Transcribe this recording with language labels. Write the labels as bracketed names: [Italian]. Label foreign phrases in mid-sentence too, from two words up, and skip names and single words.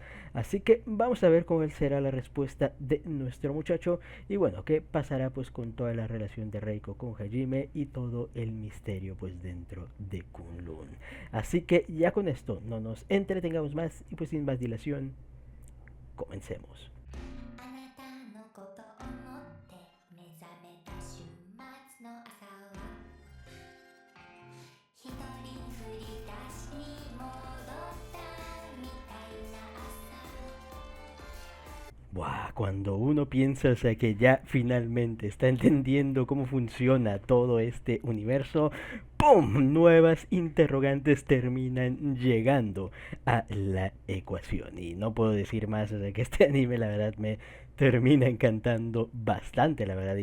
[Spanish] Así que vamos a ver cuál será la respuesta de nuestro muchacho, y bueno, qué pasará pues con toda la relación de Reiko con Hajime y todo el misterio pues dentro de Kunlun. Así que ya con esto no nos entretengamos más y pues sin más dilación, comencemos. [Japanese] あなたのこと思って目覚めた週末の朝は一人振り出しに戻ったみたいな朝。 [Spanish] Buah, cuando uno piensa, o sea, que ya finalmente está entendiendo cómo funciona todo este universo, ¡pum! Nuevas interrogantes terminan llegando a la ecuación. Y no puedo decir más, o sea, que este anime la verdad me termina encantando bastante, la verdad.